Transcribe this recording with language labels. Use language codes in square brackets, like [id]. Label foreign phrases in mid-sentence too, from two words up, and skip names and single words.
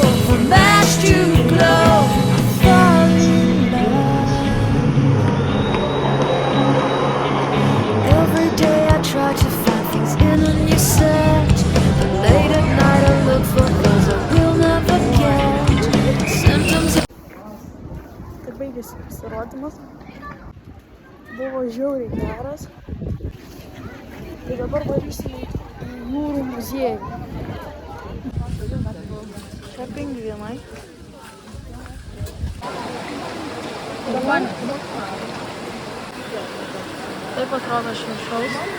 [en] From ash to glow, I fall in love. Every day I try to find things in a new set, but late at night I look for those I will never get. Symptoms of [lt] Tai baigėsi pasirodymas. Buvo žiauriai geras. Tai dabar varysim į jūrų muziejų. Čia pingvinai. Taip atrodo šimšaus.